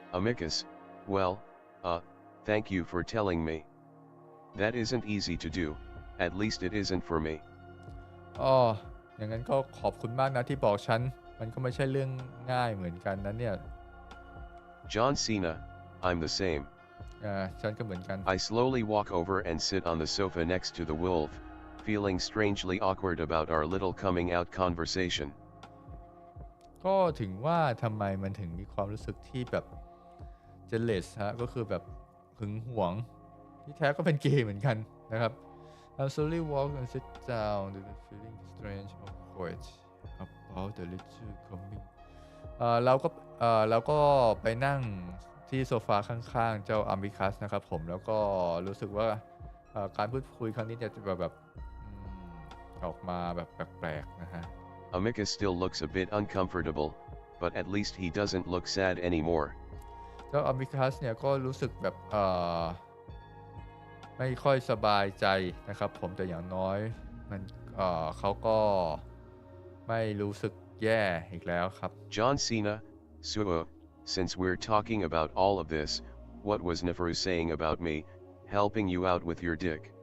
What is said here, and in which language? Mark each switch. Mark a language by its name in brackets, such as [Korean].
[English] Amicus, well, thank you for telling me. That isn't easy to do, at least it isn't for me. [Thai] อย่างนั้นก็ขอบคุณมากนะที่บอกฉันมันก็ไม่ใช่เรื่องง่ายเหมือนกันนะเนี่ย [English] John Cena, I'm the same. [Thai] ฉันก็เหมือนกัน [English] I slowly walk over and sit on the sofa next to the wolf, feeling strangely awkward about our little coming out conversation. [Thai] ก็ถึงว่าทำไมมันถึงมีความรู้สึกที่แบบ jealous ฮะก็คือแบบหึงหวงที่แท้ก็เป็นเกย์เหมือนกันนะครับ [English] I slowly walk and sit down with a feeling strange awkward about the little coming [Thai] เราก็ไปนั่งที่โซฟาข้างๆเจ้าอามิคัสนะครับผมแล้วก็รู้สึกว่าการพูดคุยครั้งนี้จะแบบออกมาแบบแปลกๆนะฮะ [English] Amicus still looks a bit uncomfortable, but at least he doesn't look sad anymore. [Thai] เจ้าอามิคัสเนี่ยก็รู้สึกแบบไม่ค่อยสบายใจนะครับผมแต่อย่างน้อยเขาก็ไม่รู้สึกแย่อีกแล้วครับ [English] John Cena, since we're talking about all of this, what was Neferu saying about me, helping you out with your dick?